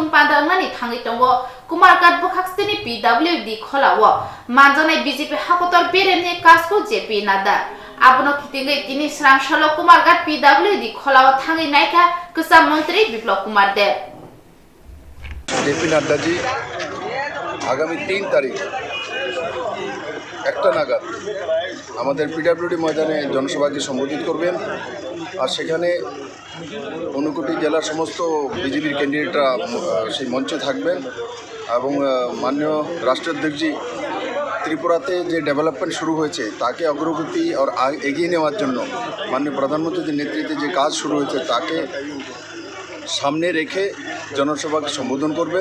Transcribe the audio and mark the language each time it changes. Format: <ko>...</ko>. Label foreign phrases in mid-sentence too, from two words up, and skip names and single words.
<trp>pandangmani thangi tongo Kumargat bokaksini PWD kholawo manjanai BJP hakotor beremni kasko JP nada abono khitingai tini Swrangchati Kumargat PWD kholawo thangi naika ksa মন্ত্রী বিপ্লব কুমার দেব।</trp> <bn>জেপি নড্ডা জী আগামী 3 তারিখ একটা নাগাদ আমাদের পিডব্লিউডি ময়দানে জনসভাকে সম্বোধিত করবেন। আর সেখানে ঊনকোটি জেলার সমস্ত বিজেপির ক্যান্ডিডেটরা সেই মঞ্চে থাকবেন এবং মাননীয় রাষ্ট্রাধ্যক্ষজি ত্রিপুরাতে যে ডেভেলপমেন্ট শুরু হয়েছে তাকে অগ্রগতি আর এগিয়ে নেওয়ার জন্য মাননীয় প্রধানমন্ত্রীর নেতৃত্বে যে কাজ শুরু হয়েছে তাকে সামনে রেখে জনসভাকে সম্বোধন করবেন।</bn>